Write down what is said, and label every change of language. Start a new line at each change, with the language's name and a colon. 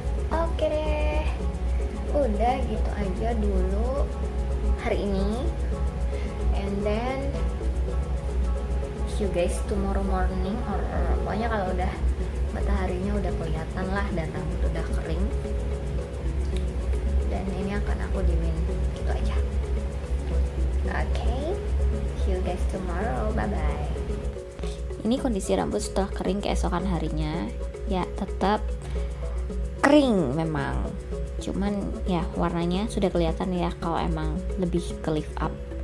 Indonesian: Oke deh, udah gitu aja dulu hari ini,
English: and then see you guys tomorrow morning,
Indonesian: or pokoknya kalau udah mataharinya udah kelihatan lah dan rambut udah kering. Dan ini akan aku diemin gitu aja.
English: Oke, see you guys tomorrow, bye bye.
Indonesian: Ini kondisi rambut setelah kering keesokan harinya, ya tetap kering memang, cuman ya warnanya sudah kelihatan ya kalau emang lebih ke lift up.